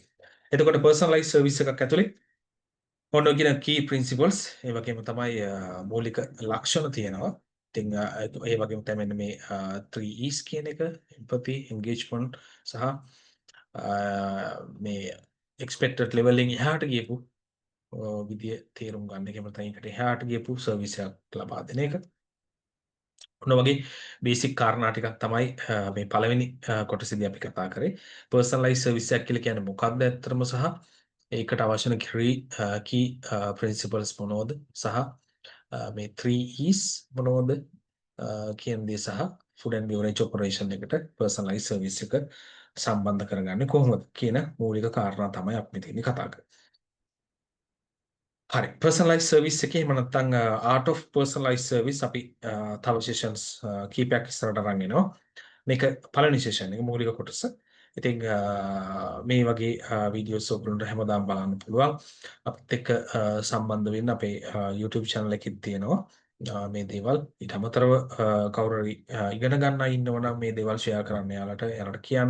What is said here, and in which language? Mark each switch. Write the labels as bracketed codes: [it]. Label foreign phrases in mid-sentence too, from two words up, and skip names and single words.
[si] එතකොට පර්සනලයිස් සර්විස් එකක් ඇතුලේ ඔන්න කියන [en] key principles [si] ඒ වගේම තමයි මූලික ලක්ෂණ තියෙනවා. ඉතින් ඒ වගේම තමයි මෙන්න මේ 3 E's කියන එක [en] empathy, engagement [si] සහ මේ [en] expected leveling [si] එහාට ගියපු විදිය තේරුම් ගන්න. ඒකම තමයි ඒකට එහාට ගියපු සර්විස් එකක් ලබා දෙන එක. ඔන්න වගේ බේසික් කාරණා ටිකක් තමයි මේ පළවෙනි කොටසේදී අපි කතා කරේ. [en] personalized service [si] එකක් කියලා කියන්නේ මොකක්ද ඇත්තටම සහ ඒකට අවශ්‍ය වෙන [en] key principles [si] මොනවද සහ මේ 3 E's මොනවද කියන දේ සහ [en] food and beverage operation [si] එකට [en] personalized service [si] එක සම්බන්ධ කරගන්නේ කොහොමද කියන මූලික කාරණා තමයි අපි මෙතනදී කතා කරන්නේ. හරි [en] personalized service [si] එකේ එහෙම නැත්නම් [en] art of personalized service [si] අපි තව sessions කීපයක් ඉස්සරහට අරන් එනවා. මේක පළවෙනි session එක මූලික කොටස. ඉතින් මේ වගේ වීඩියෝස් ඔයගොල්ලන්ට හැමදාම බලන්න පුළුවන්. අපිත් එක්ක සම්බන්ධ වෙන්න අපේ YouTube channel එකෙත් තියෙනවා. මේ දේවල් ඊට අමතරව කවුරු හරි ඉගෙන ගන්න අය ඉන්නවනම් මේ දේවල් share කරන්න යාලට කියන්න.